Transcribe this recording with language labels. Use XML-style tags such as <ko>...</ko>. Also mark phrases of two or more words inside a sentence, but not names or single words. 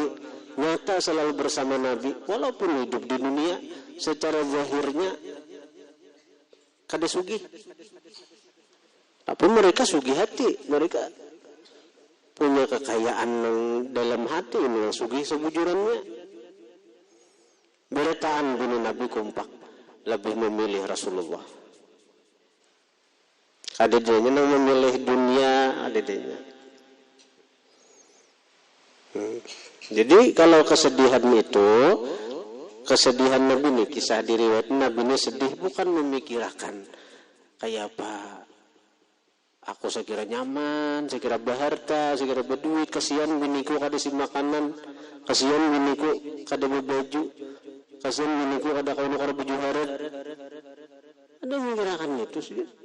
<bjn>Nyata selalu bersama Nabi. Walaupun hidup di dunia secara zahirnya kada sugih. Tapi mereka sugih hati. Mereka punya kekayaan yang dalam hati ini yang sugih sebujurannya. Beretaan bini Nabi kompak.</bjn> <id>Lebih memilih Rasulullah. Ada dia yang memilih dunia, ada dia. Jadi kalau kesedihan itu, kesedihan Nabi ini, kisah diriwayat Nabi ini sedih bukan memikirkan kayak apa.</id> <bjn>Aku sekira nyaman, sekira berharta, sekira berduit, kasihan biniku kada si makanan, kasihan biniku kada berbaju. Kasihan biniku ada kau nukar baju harat. Ada menggerakkan itu sih.</bjn>